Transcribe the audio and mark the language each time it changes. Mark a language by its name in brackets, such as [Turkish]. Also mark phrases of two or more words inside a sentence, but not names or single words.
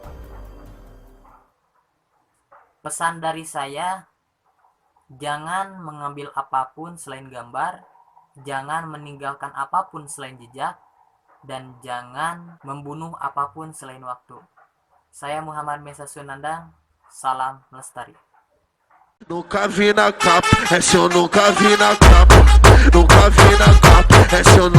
[Indonesian] Pesan dari saya, jangan mengambil apapun selain gambar, jangan meninggalkan apapun selain jejak, dan jangan membunuh apapun selain waktu. Saya Muhammad Mesa Sunandang, salam lestari. [Portuguese] Nunca vi na capa, essa eu nunca vi na capa, nunca vi na capa, essa